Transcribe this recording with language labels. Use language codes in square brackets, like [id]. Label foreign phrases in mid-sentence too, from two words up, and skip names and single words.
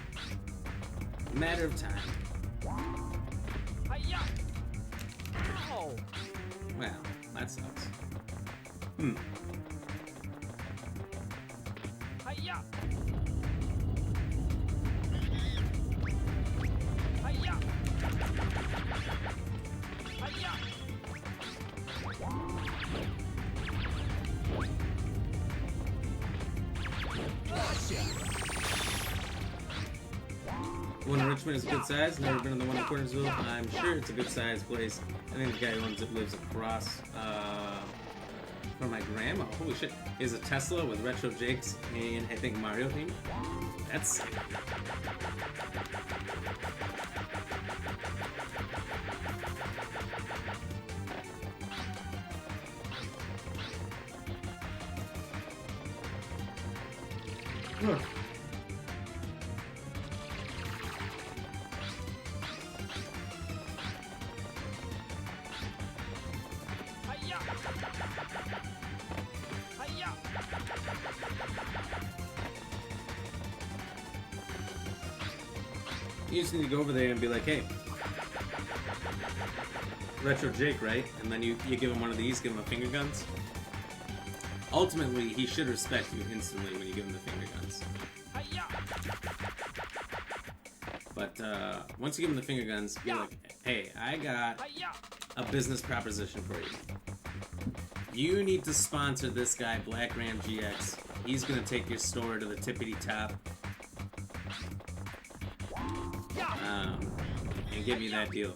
[en] Matter of time. Hi-ya! Ow! Wow, that sucks. Hi-ya! Hi-ya! Hi-ya! One in Richmond is a good size. Never been in the one in Cornersville. I'm sure it's a good size place. I think the guy who owns it lives across from my grandma. Holy shit. He has a Tesla with retro Jakes and I think Mario theme. That's sick. Ugh. Hi-ya! Hi-ya! You just need to go over there and be like, hey, retro Jake, right? And then you give him one of these, give him a finger guns. Ultimately, he should respect you instantly when you give him the finger guns. Hi-ya! But once you give him the finger guns, be like, hey, I got Hi-ya! a business proposition for you. You need to sponsor this guy, Black Ram GX. He's gonna take your store to the tippity top. And give you that deal.